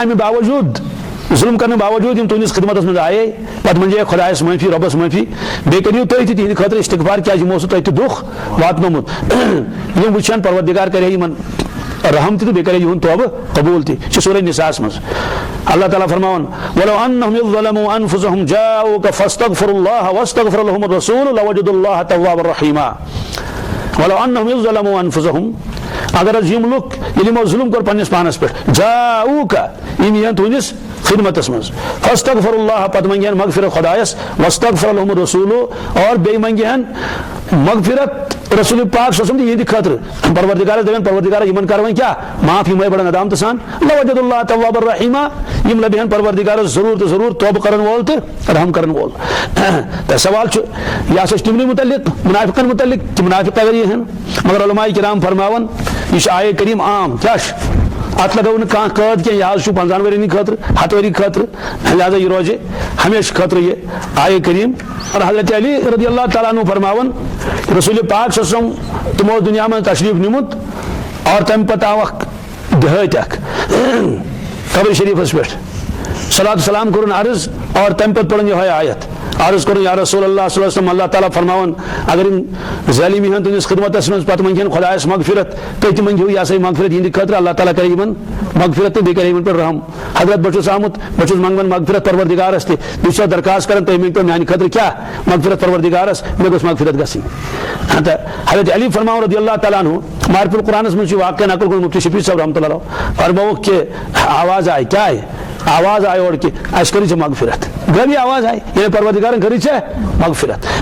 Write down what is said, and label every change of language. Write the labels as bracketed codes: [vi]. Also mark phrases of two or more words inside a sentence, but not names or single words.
[ks] امہِ باوجوٗد ظلم کرنہٕ باوجوٗد یِم تُہنٛدِس خدمتس منٛز آیے پتہٕ منٛجیکھ خۄدایس معٲفی رۄبس معٲفی بیٚیہِ کٔرِو تُہۍ تہِ تِہنٛدِ خٲطرٕ استغفار کیٛازِ یِمو اوسوٕ تۄہہِ تہِ دُکھ واتنومُت یِم وٕچھن پروردگار کرِ یِمن رحم تہِ تہٕ بیٚیہِ کرِ یِہُنٛد توبہٕ قبوٗل تہِ یہِ چھُ سورہ نِساہس منٛز اللہ تعالیٰ فرماوان [ar] ولو انہم اذ ظلموا انفسہم جاؤوک فاستغفروا اللہ واستغفر لهم الرسول لوجدوا اللہ توابا رحیما ولو انہم اذ ظلموا انفسہم [ks] اگر حظ یِم لُکھ ییٚلہِ یِمو ظلم کوٚر پننِس پانس پٮ۪ٹھ جاؤوک یِم یِہن تُہنٛدِس خدمتس منٛز [ar] فاستغفر اللہ [ks] پتہٕ منگہِ ہن مغفرت خۄدایس [ar] واستغفر لهم الرسول [ks] اور بیٚیہِ منگہِ ہن مغفرت رسول پاک [ar] صلی اللہ علیہ وسلم [ks] یِہنٛدِ خٲطرٕ پروردگارس دپن پروردگارا یِمن کر وۄنۍ کیٛاہ معاف یِمے بڑن ندامتہٕ سان [ar] لوجد اللہ توابا [ks] رحیما یِم لبہِ ہن پروردگارس ضروٗر تہٕ ضروٗر توبہٕ کرن وول تہٕ رحم کرن وول تہٕ سوال چھُ یہِ ہسا چھُ تِمنٕے متعلق منافقن متعلق کہ منافق اگر یِہن مگر علماء کرام فرماوان یہِ چھُ آیے کریم عام کیٛاہ چھُ اتھ لگٲو نہٕ کانٛہہ قٲد کینٛہہ یہِ حظ چھُ 50 ؤرۍ یَن خٲطرٕ 100 ؤری خٲطرٕ لہٰذا یہِ روزِ ہمیشہٕ خٲطرٕ یہِ آیے کریم اور حضرت علی [ar] رضی اللہ تعالیٰ عنہ [ks] فرماوان رسول پاک [ar] صلی اللہ علیہ وسلم [ks] تِمو اوس دُنیا منٛز تشریف نیوٗمُت اور تمہِ پتہٕ آو اکھ دِہٲتۍ اکھ قبر شریٖفس پٮ۪ٹھ صلاۃ سلام کرن عرض اور تم پتہ پڑھن یہ آیت عرض کرن [ar] یا رسول اللہ صلی اللہ علیہ وسلم [ks] اللہ تعالیٰ فرماون اگر ظالمی ہن تہندس خدمتس من پتہ منگن خدایس مغفرت تو تم منگو یہ سا مغفرت ہند خاطر اللہ تعالیٰ کرے یمن مغفرت تو بیٚیہِ کرے یمن پہ رحم حضرت بہٕ چھُس آمُت بہٕ چھُس منگان مغفرت پروردگارس تہ بہٕ چھُس درخواست کران تُہۍ مٔنگتو میانہِ خٲطرٕ کیاہ مغفرت پروردگارس مےٚ گٔژھ مغفرت گژھٕنۍ تہٕ حضرت علی فرماون [ar] رضی اللہ تعالیٰ عنہ [ks] مارف القرآنس من واقعہ نقل کوٚرمُت مفتی شفیع صاحب [ar] رحمۃ اللہ [ks] فرمووُکھ [ur] کہ آواز آئی کیا آئی آواز آئی اور کہ [ks] اَسہِ کٔرِو ژےٚ مغفرت گوٚو [ur] آواز آئی [ks] یعنی پروردگارن کٔرِو ژےٚ مغفرت